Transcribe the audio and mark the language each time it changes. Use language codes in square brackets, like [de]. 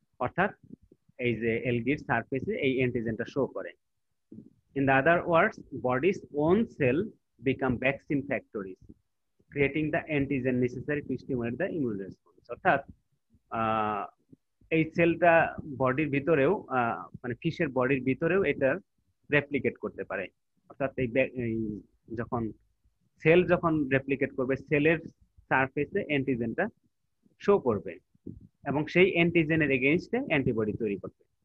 [bn] অর্থাৎ এই যে এলগির সারফেসে এই অ্যান্টিজেনটা শো করে। [en] In the other words, body's own cell become vaccine factories, creating the antigen necessary to stimulate the immune response. [bn] অর্থাৎ এই সেলটা বডির ভিতরেও, মানে ফিশের বডির ভিতরেও এটা রেপ্লিকেট করতে পারে। অর্থাৎ এই যখন সেল রেপ্লিকেট করবে, সেলের সারফেসে অ্যান্টিজেনটা শো করবে এবং সেই অ্যান্টিজেনের এগেইনস্টে অ্যান্টিবডি তৈরি করবে।